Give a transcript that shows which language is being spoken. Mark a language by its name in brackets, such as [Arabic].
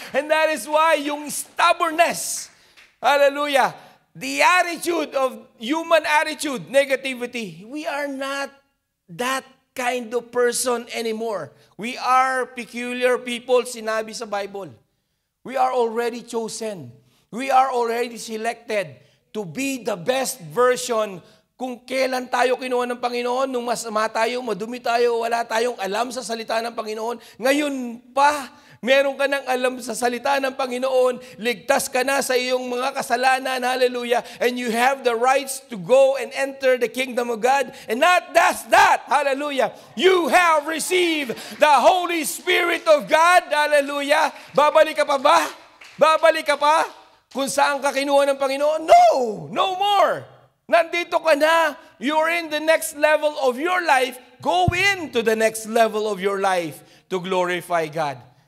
[English] And that is why yung stubbornness, hallelujah, the attitude of human attitude, negativity, we are not that kind of person anymore. We are peculiar people, [Filipino] sinabi sa Bible. [English] We are already chosen. We are already selected to be the best version. [Filipino] Kung kailan tayo kinuha ng Panginoon, nung masama tayo, madumi tayo, wala tayong alam sa salita ng Panginoon, ngayon pa, meron ka ng alam sa salita ng Panginoon, ligtas ka na sa iyong mga kasalanan, hallelujah, [English] and you have the rights to go and enter the kingdom of God. And not just that, hallelujah, you have received the Holy Spirit of God, hallelujah. [Filipino] Babalik ka pa ba? Babalik ka pa? Kung saan ka kinuha ng Panginoon? No more. Nandito ka na, [English] you're in the next level of your life, go into the next level of your life to glorify God.